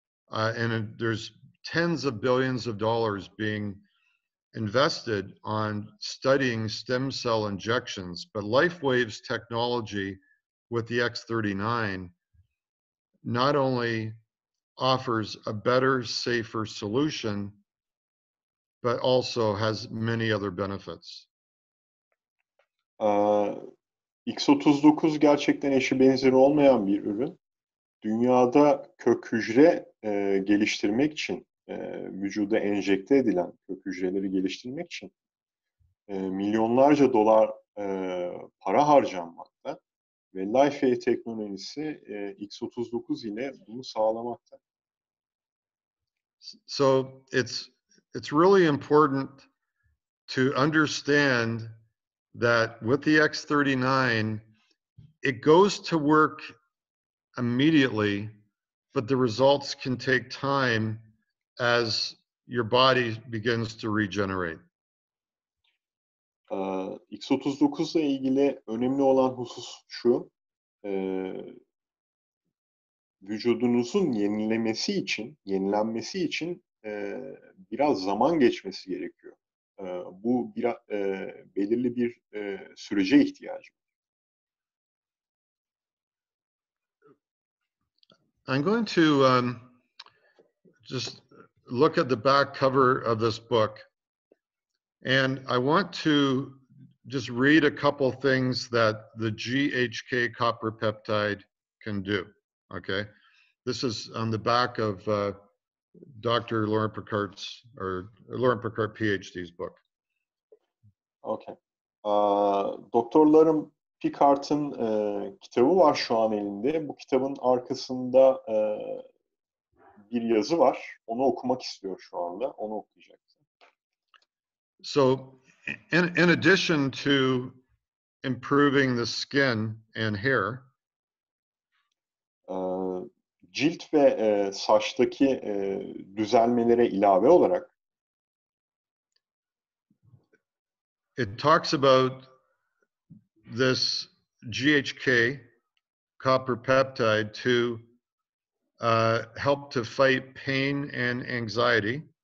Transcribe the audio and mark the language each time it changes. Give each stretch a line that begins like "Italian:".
English: And there's tens of billions of dollars being invested on studying stem cell injections. But Lifewave's technology with the X39 not only offers a better, safer solution, but also has many other benefits.
Turkish: X39 gerçekten eşi benzeri olmayan bir ürün. Dünyada kök hücre geliştirmek için, vücuda enjekte edilen kök hücreleri geliştirmek için milyonlarca dolar para harcanmakta ve Lifewave teknolojisi X39 ile bunu sağlamakta.
English: So it's really important to understand that with the X39, it goes to work immediately, but the results can take time as your body begins to regenerate.
Turkish: X39 ile ilgili önemli olan husus şu, vücudunuzun yenilenmesi için biraz zaman geçmesi gerekiyor. Bu belirli bir sürece ihtiyacı var.
English: I'm going to just look at the back cover of this book, and I want to just read a couple things that the GHK copper peptide can do. Okay, this is on the back of Dr. Lauren Picard's or Lauren Picard PhD's book. Okay.
Turkish: Doktorlarım Picard'ın kitabı var şu an elinde. Bu kitabın arkasında bir yazı var. Onu okumak istiyor şu anda. Onu okuyacak.
English: So, in addition to improving the skin and hair,
Turkish: cilt ve saçtaki düzelmelere ilave olarak
English: it talks about this GHK copper peptide to help to fight pain and anxiety.